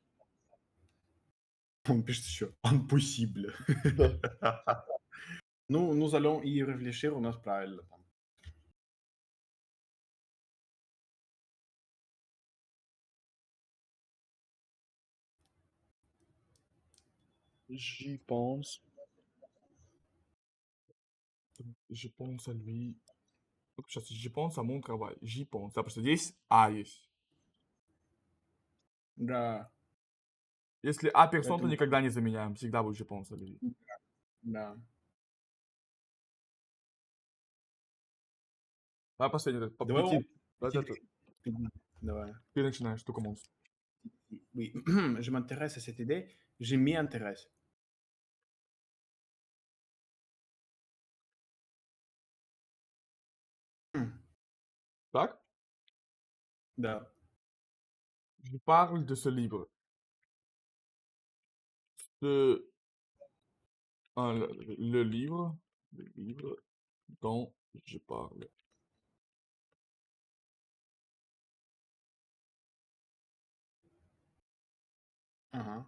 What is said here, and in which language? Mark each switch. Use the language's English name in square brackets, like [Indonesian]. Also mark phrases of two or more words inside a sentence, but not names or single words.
[Russian] Он пишет еще impossible. Да. Ну, [French] nous allons y réfléchir, [Russian] у нас правильно там. [French] J'y pense. Je pense à lui. Сейчас, je pense à mon travail. J'y pense. [Russian] Да, просто здесь А есть. Да, Если А персон, то поэтому, никогда не заменяем. Всегда будет [French] je pense à lui. [Russian] да. Давай последний. Давай он- Это, Давай. ты начинаешь, [French] tu commences. Oui, je m'intéresse à cette idée. Je m'y intéresse. [Russian] Так? Да. [French] Je parle de ce livre. De... le livre. Le livre dont je parle. Uh-huh.